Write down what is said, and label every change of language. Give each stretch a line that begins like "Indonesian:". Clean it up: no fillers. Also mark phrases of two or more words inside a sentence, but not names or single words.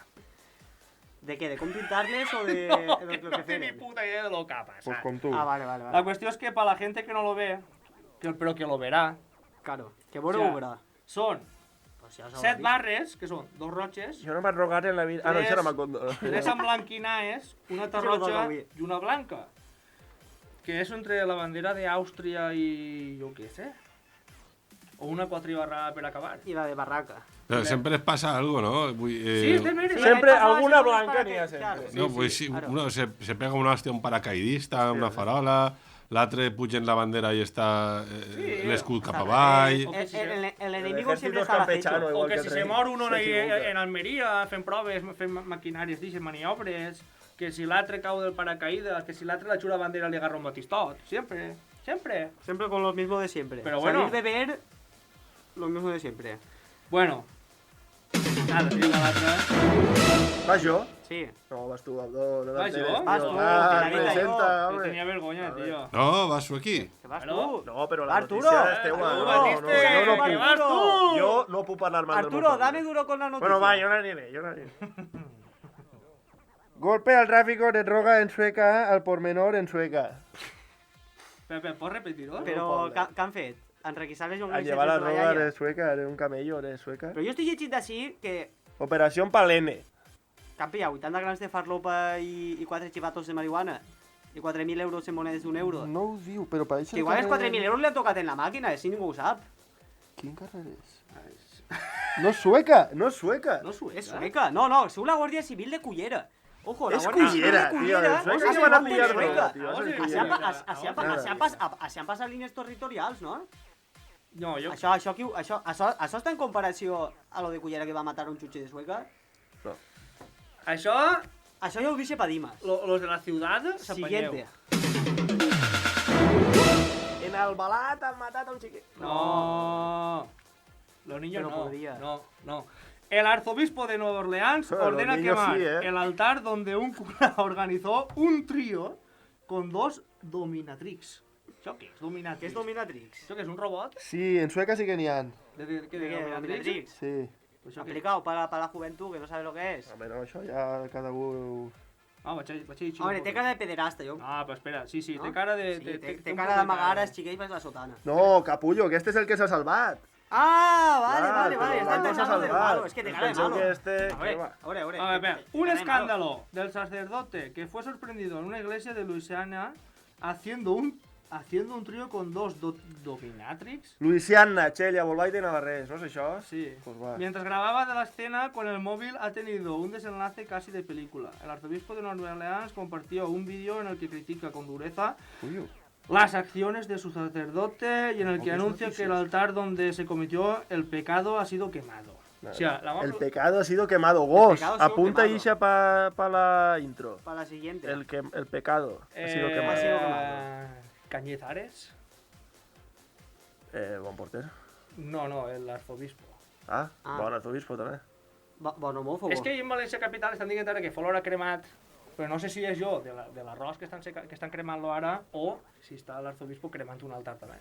Spanish: ¿De qué? ¿De com pintarles o de No, lo que que
Catalan: no té ni
Spanish: hacen? puta idea de lo que ha pasado.
Catalan: Pues com tu.
Spanish: Ah, vale. La cuestión es que para la gente que no lo ve, pero que lo verá... Claro, que bueno o sea, verá. Son
Catalan: Pues ja s'ho 7 dit. barres, que són 2 roches, Jo no m'he rogat en la vida... Ah, no, això era Macondo. 3 emblanquinaes, una Això no toca roja avui.
Spanish: y una blanca. Que es entre la bandera de Austria y... yo qué sé.
Catalan: O una quatribarra per acabar. I la de Barraca.
Spanish: Pero siempre les pasa algo, ¿no? Sí, este mire.
Catalan: Sempre alguna blanca n'hi ha sempre.
Spanish: No, pues sí, uno se pega una hòstia a un paracaidista, una farola,
Catalan: l'altre puja en la bandera i està l'escut cap avall.
Spanish: El enemigo siempre está al acecho.
Catalan: O que si se mor uno en Almeria fent proves, fent maquinàries d'ixes, maniobres, que si l'altre cau del paracaídas, que si l'altre la xula bandera li agarra un batistot. Siempre.
Spanish: Siempre con lo mismo de siempre. Pero bueno. Salir de ver lo mismo de siempre. Bueno. Nada,
Catalan: tira l'altra. Vas jo? Sí. No, vas tu, Abdó. No Vas jo? Vas tu, presenta,
Spanish: Yo
Catalan: home.
Spanish: tenía vergonya, tío.
Catalan: No, vas aquí. Que vas
Spanish: Claro. tú.
Catalan: No, però la Arturo, notícia és teua. Arturo, No, Batiste, no que puc.
Spanish: vas tú.
Catalan: Jo no puc parlar mal del Arturo, meu poble.
Spanish: dame duro con la noticia.
Catalan: Bueno, va, yo no aniré.
Spanish: Golpe al tráfico de droga en Sueca, al por menor en Sueca. Pepe, ¿puedes repetirlo?
Catalan: Però què han fet? Enrequisar les
Spanish: A
Catalan: llonganisses
Spanish: llevar la
Catalan: de la
Spanish: droga
Catalan: iaia?
Spanish: de Sueca, de un camello de Sueca.
Catalan: Però jo estic llegint d'ací que
Spanish: Operación Palene.
Catalan: han pillat 80 grams de farlopa i 4 xivatos de marihuana i 4.000 euros en monedes d'un euro. No ho diu, però pareix Que igual els 4.000 euros li han tocat en la màquina, si ningú ho sap. Quin carrer és? No és sueca, no és sueca. No és sueca, no, sou la Guàrdia Civil de Cullera.
Spanish: Ojo, la
Catalan: És Guàrdia Civil Cullera, de tio, Cullera. de Sueca
Spanish: Ojo, que van a
Catalan: no
Spanish: pillar
Catalan: de Sueca.
Spanish: droga, tio.
Catalan: Així han passat línies territorials, no? No, jo... Això està en comparació a lo de Cullera que va matar un xutxe de Sueca? No. Això... Això ja ho deixa pa Dimas.
Spanish: Los de la ciudad s'apanyeu. Siguiente.
Catalan: En Albalat han matat a un xiquet. No.
Spanish: Los niños Pero no. podría. No. El arzobispo de Nueva Orleans Los ordena niños quemar sí, ¿eh? el altar donde un cura organizó un trío con 2 dominatrix.
Catalan: ¿Això què és, dominatrix? Què és dominatrix? ¿Això què és, un robot? Sí, en Sueca sí que n'hi ha.
Spanish: ¿Qué ¿De qué? ¿Dominatrix? Sí.
Catalan: Pues això què?
Spanish: Aplicado para la juventud, que no sabe lo que es.
Catalan: Home, no, això ja cada un... Ah, vaig a dir Hombre, té cara de pederasta, jo. Ah, però espera, sí, No? té cara de... Sí, té un cara poc d'amagar els xiquets per la sotana. No, capullo, que este és el que s'ha salvat. Ah, Clar, vale, però està l'altre s'ha
Spanish: pensando del
Catalan: salvat. malo, es que té cara de Penseu malo. que este...
Spanish: A ver,
Catalan: que va.
Spanish: a ver. A ver, espera. Un escándalo del sacerdote que fue sorprendido en una iglesia de Luisiana haciendo un trío con 2 dominatrix.
Catalan: Luisiana, Xella, Bolbait i Navarrés, ¿no és això? Sí.
Spanish: Pues va. Mientras grababa de la escena con el móvil ha tenido un desenlace casi de película. El arzobispo de Nueva Orleans compartió un vídeo en el que critica con dureza las acciones de su sacerdote y en el que anuncia que el altar donde se cometió el pecado ha sido quemado. O sea, El pecado ha sido quemado.
Catalan: Gos,
Spanish: pecado ha sido
Catalan: apunta
Spanish: quemado.
Catalan: Ixa pa la intro.
Spanish: Para la siguiente. El pecado ha sido Ha quemado. sido quemado. Cañizares.
Catalan: Bon porter.
Spanish: No, el arzobispo.
Catalan: Ah, bon arzobispo també. Bon homòfobo. És que en València Capital estan dient ara que fa l'hora cremat, però no sé si és jo de l'arròs que estan cremant-lo ara o si està l'arzobispo cremant un altar també.